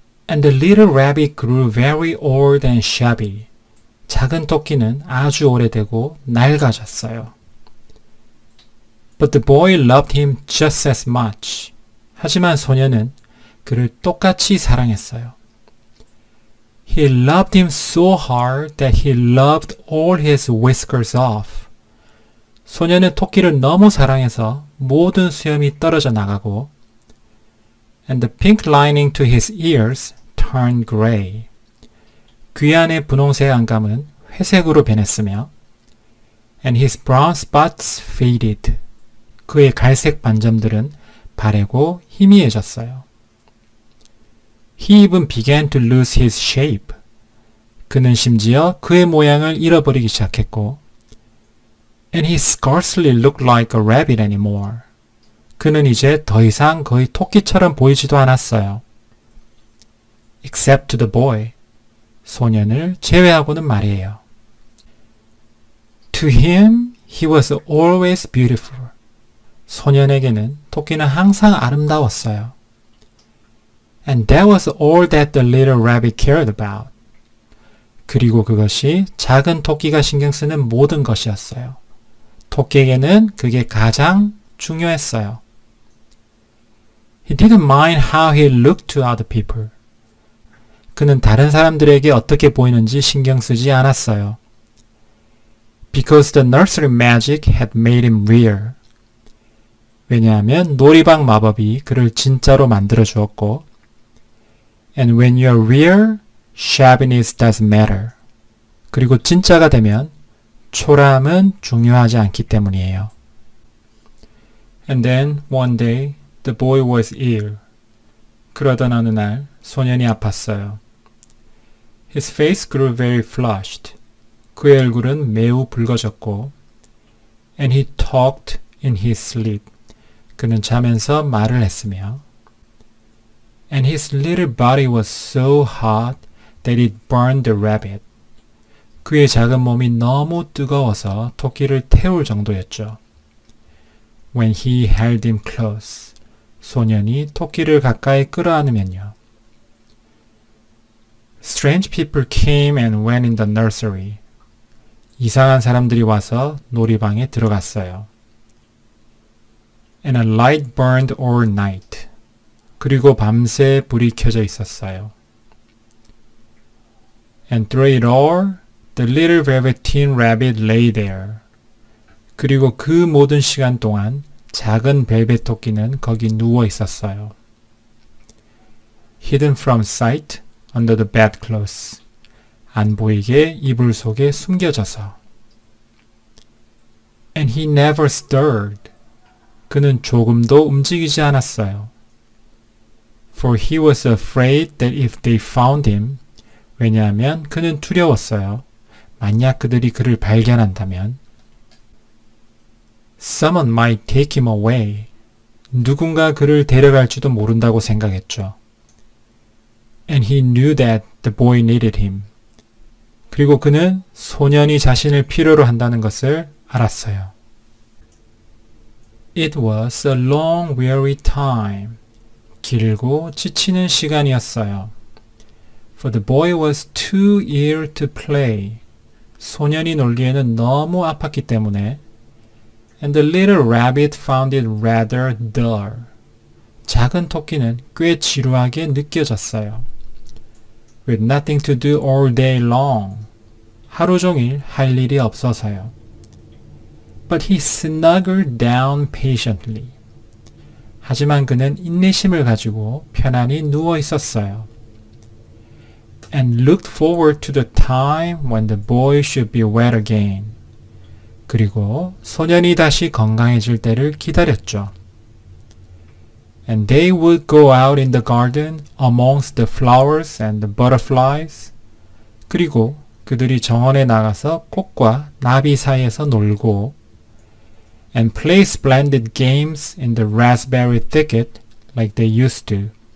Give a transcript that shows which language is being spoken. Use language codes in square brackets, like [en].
[en] And the little rabbit grew very old and shabby. [ko] 작은 토끼는 아주 오래되고 낡아졌어요. [en] But the boy loved him just as much. [ko] 하지만 소년은 그를 똑같이 사랑했어요. [en] He loved him so hard that he loved all his whiskers off. [ko] 소년은 토끼를 너무 사랑해서 모든 수염이 떨어져 나가고 [en] And the pink lining to his ears turned gray. [ko] 귀 안의 분홍색 안감은 회색으로 변했으며 [en] And his brown spots faded. [ko] 그의 갈색 반점들은 바래고 희미해졌어요. [en] He even began to lose his shape. [ko] 그는 심지어 그의 모양을 잃어버리기 시작했고 [en] And he scarcely looked like a rabbit anymore. [ko] 그는 이제 더 이상 거의 토끼처럼 보이지도 않았어요. [en] Except to the boy. [ko] 소년을 제외하고는 말이에요. [en] To him, he was always beautiful. [ko] 소년에게는 토끼는 항상 아름다웠어요. [en] And that was all that the little rabbit cared about. [ko] 그리고 그것이 작은 토끼가 신경 쓰는 모든 것이었어요. 토끼에게는 그게 가장 중요했어요. [en] He didn't mind how he looked to other people. [ko] 그는 다른 사람들에게 어떻게 보이는지 신경 쓰지 않았어요. [en] Because the nursery magic had made him real. [ko] 왜냐하면 놀이방 마법이 그를 진짜로 만들어 주었고 [en] And when you're real, shabbiness doesn't matter. [ko] 그리고 진짜가 되면 초라함은 중요하지 않기 때문이에요. [en] And then one day, the boy was ill. [ko] 그러던 어느 날 소년이 아팠어요. [en] His face grew very flushed. [ko] 그의 얼굴은 매우 붉어졌고 [en] And he talked in his sleep. [ko] 그는 자면서 말을 했으며 [en] And his little body was so hot that it burned the rabbit. [ko] 그의 작은 몸이 너무 뜨거워서 토끼를 태울 정도였죠. [en] When he held him close. [ko] 소년이 토끼를 가까이 끌어안으면요. [en] Strange people came and went in the nursery. [ko] 이상한 사람들이 와서 놀이방에 들어갔어요. [en] And a light burned all night. [ko] 그리고 밤새 불이 켜져 있었어요. [en] And through it all, the little velveteen rabbit lay there. [ko] 그리고 그 모든 시간 동안 작은 벨벳 토끼는 거기 누워 있었어요. [en] Hidden from sight under the bedclothes. [ko] 안 보이게 이불 속에 숨겨져서. [en] And he never stirred. [ko] 그는 조금도 움직이지 않았어요. [en] For he was afraid that if they found him, [ko] 왜냐하면 그는 두려웠어요. 만약 그들이 그를 발견한다면 [en] Someone might take him away. [ko] 누군가 그를 데려갈지도 모른다고 생각했죠. [en] And he knew that the boy needed him. [ko] 그리고 그는 소년이 자신을 필요로 한다는 것을 알았어요. [en] It was a long weary time. [ko] 길고 지치는 시간이었어요. [en] For the boy was too ill to play. [ko] 소년이 놀기에는 너무 아팠기 때문에 [en] And the little rabbit found it rather dull. [ko] 작은 토끼는 꽤 지루하게 느껴졌어요. [en] With nothing to do all day long. [ko] 하루 종일 할 일이 없어서요. [en] But he snuggled down patiently. [ko] 하지만 그는 인내심을 가지고 편안히 누워 있었어요. [en] And looked forward to the time when the boy should be well again. [ko] 그리고 소년이 다시 건강해질 때를 기다렸죠. [en] And they would go out in the garden amongst the flowers and the butterflies. [ko] 그리고 그들이 정원에 나가서 꽃과 나비 사이에서 놀고 [en] and play splendid games in the raspberry thicket like they used to.